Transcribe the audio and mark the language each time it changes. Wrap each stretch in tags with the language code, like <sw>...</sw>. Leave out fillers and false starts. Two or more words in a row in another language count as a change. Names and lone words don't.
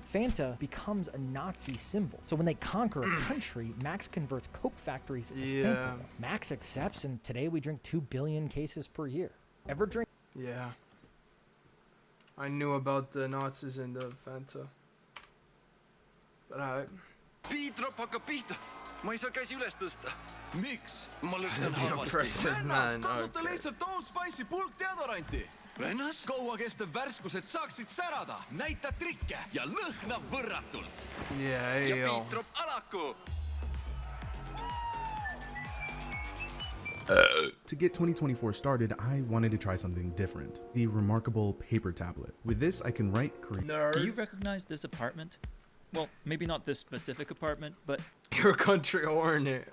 <en>Fanta becomes a Nazi symbol. So when they conquer a country, Max converts Coke factories to Fanta. Max accepts, and today we drink 2 billion cases per year. Ever drink? Yeah. I knew about the Nazis and the Fanta. But alright.</en> <et>Piitrop hakkab pihta. Ma ei saa käsi üles tõsta. Miks? Ma lõhnan halvasti. Vennas, kasuta lihtsalt Old Spice'i pulkdeodoranti. Vennas? Kaua kestev värskus, et saaksid särada. Näita trikke ja lõhna võrratult. Ja Piitrop alaku.</et> <en>To get 2024 started, I wanted to try something different. The remarkable paper tablet. With this, I can write, create. Do you recognize this apartment? Well, maybe not this specific apartment, but your country or it.</en>